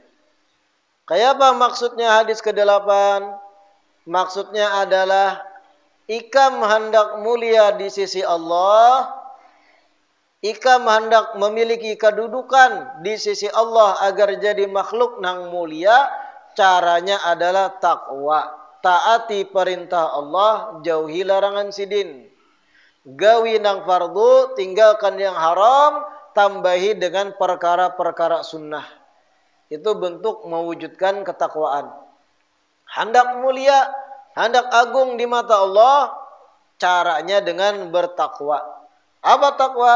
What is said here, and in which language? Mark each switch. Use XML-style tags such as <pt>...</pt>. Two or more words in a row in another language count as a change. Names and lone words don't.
<id>Kayak apa maksudnya hadis ke-8?</id> <bjn>Maksudnya adalah ikam hendak mulia di sisi Allah, ikam hendak memiliki kedudukan di sisi Allah agar jadi makhluk nang mulia, caranya adalah takwa. Taati perintah Allah, jauhi larangan sidin. Gawi nang fardu,</bjn> <id>tinggalkan yang haram, tambahi dengan perkara-perkara sunnah. Itu bentuk mewujudkan ketakwaan. Hendak mulia, hendak agung di mata Allah, caranya dengan bertakwa. Apa takwa?</id>